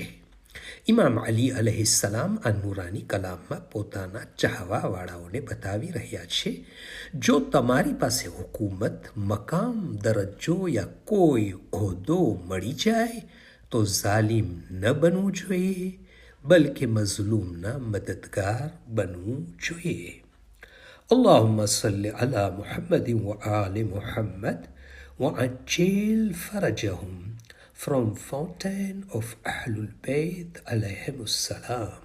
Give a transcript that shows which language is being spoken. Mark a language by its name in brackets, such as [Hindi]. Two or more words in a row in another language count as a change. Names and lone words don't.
[Gujarati] ઇમામ અલી અલૈહિસ્સલામ આ નૂરાની કલામમાં પોતાના ચાહવાવાળાઓને બતાવી રહ્યા છે, જો તમારી પાસે હુકુમત, મકામ, દરજ્જો યા કોઈ હોદ્દો મળી જાય તો ઝાલિમ ન બનવું જોઈએ, બલકે મઝલૂમના મદદગાર બનવું જોઈએ. [Arabic] اللهم صل على محمد وآل محمد وعجل فرجهم [English] from fountain of [Arabic] أهل البيت عليهم السلام.